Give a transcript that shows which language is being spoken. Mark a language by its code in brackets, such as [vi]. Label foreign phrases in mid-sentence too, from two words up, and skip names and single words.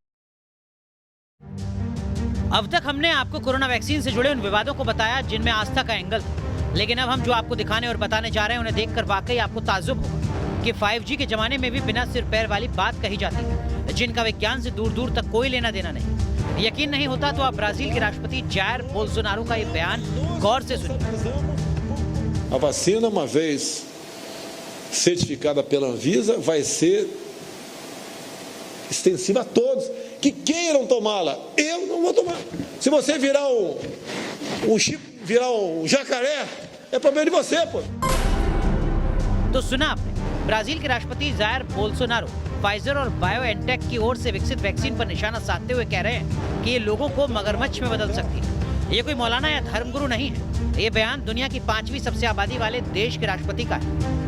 [hi] अब तक हमने आपको कोरोना वैक्सीन से जुड़े उन विवादों को बताया जिनमें आस्था का एंगल था, लेकिन अब हम जो आपको दिखाने और बताने जा रहे हैं उन्हें देखकर वाकई आपको ताज्जुब होगा कि 5G के जमाने में भी बिना सिर पैर वाली बात कही जाती है, जिनका विज्ञान से दूर दूर तक कोई लेना देना नहीं। यकीन नहीं होता तो आप ब्राजील के राष्ट्रपति जायर बोल्सोनारो का ये बयान गौर से सुनिए। [pt] A vacina, uma vez certificada pela Anvisa, vai ser extensiva a todos que queiram tomá-la. Eu não vou tomar. Se você virar virar um jacaré, é problema de você, pô. [hi] तो सुना आपने, ब्राजील के राष्ट्रपति जायर बोल्सोनारो फाइजर और बायोएनटेक की ओर से विकसित वैक्सीन पर निशाना साधते हुए कह रहे हैं कि ये लोगों को मगरमच्छ में बदल सकती है। ये कोई मौलाना या धर्मगुरु नहीं है, ये बयान दुनिया की 5वीं सबसे आबादी वाले देश के राष्ट्रपति का है।